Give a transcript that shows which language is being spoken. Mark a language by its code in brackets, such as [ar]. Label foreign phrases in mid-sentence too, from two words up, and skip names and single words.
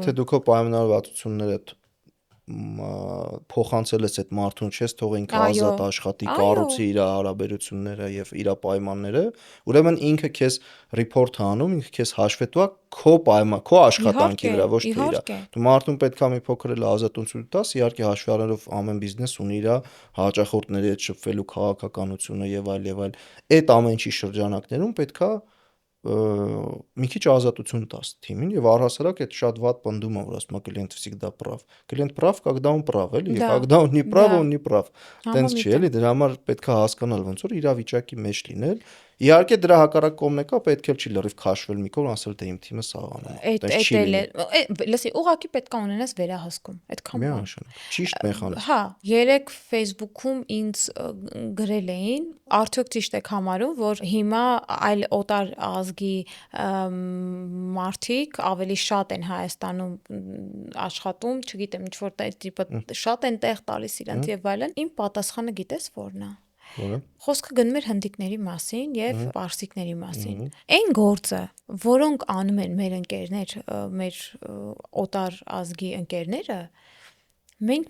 [hy] Եթե դու քո պայմանավորվածությունները փոխանցել ես այդ մարդուն, չես թող ինքը ազատ աշխատի, կառուցի իր հարաբերությունները եւ իր պայմանները, ուրեմն ինքը քեզ report անում, ինքը քեզ հաշվետու է քո աշխատանքի վրա, ոչ թե իր։ Դու մարդուն պետքա մի փոքր էլ ազատություն տաս, իհարկե հաշվի առնելով ամեն բիզնես ունի իր հաճախորդների հետ շփվելու քաղաքականությունը եւ այլ։ Այդ ամեն ինչի շրջանակներում պետքա մի քիչ ազատություն տաս թիմին եւ առհասարակ այդ շատ վատ պնդումը, որ ասում է [ru] клиент всегда прав։ Клиент прав, когда он прав, [hy] էլի, [ru] когда он не прав, он не прав։ [hy] Տենց չի, էլի, դրա համար պետքա հասկանալ ոնց որ իրավիճակի մեջ լինել։ Իհարկե դրա հակառակ կողմն է կա, պետք է չի լրիվ քաշվել մի կողմ, ասել թե իմ թիմը սաղանում է։ Այդ էլ է, լսի, ուղղակի պետք է ունենաս վերահսկում, այդքան բան։ Միանշանակ, ճիշտ մեխանիզմ։ Հա, երեք Facebook-ում ինձ գրել էին, արդյոք ճիշտ եք համարում, որ հիմա այլ օտար ազգի մարդիկ ավելի շատ են Հայաստանում աշխատում, չգիտեմ, ինչ որ տիպը շատ են տեղ տալիս իրանց եւ այլն։ Իմ պատասխանը գիտես որն է։ Խոսքը գնում էր հնդիկների մասին եւ պարսիկների մասին։ Այն գործը, որոնք անում են մեր ընկերներ, մեր օտար ազգի ընկերները, մենք